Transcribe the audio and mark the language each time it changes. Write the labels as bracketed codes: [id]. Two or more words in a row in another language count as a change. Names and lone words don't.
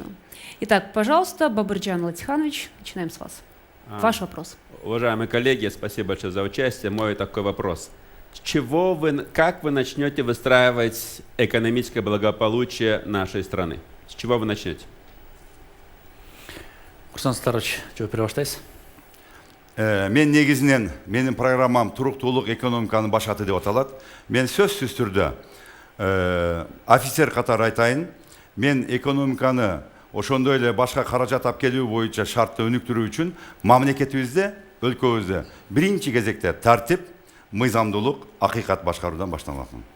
[ru] Итак, пожалуйста, Бабырджан Латиханович, начинаем с вас. Ваш вопрос. Уважаемые коллеги, спасибо большое за участие. Мой такой вопрос. Как вы начнете выстраивать экономическое благополучие нашей страны? С чего вы начнете? [ky] Курсан Саттарович, жооп бере баштайсыз. Мен негизинен менин программам туруктуулук экономиканын башаты деп аталат. Мен сөзсүз түрдө офицер катары айтайын. Мен экономиканы ошондой эле башка каражат алып келүү боюнча шартты өнүктүрүү үчүн мамлекетибизде, өлкөбүздө биринчи кезекте тартип, мыйзамдуулук, акыйкат башкаруудан башталат.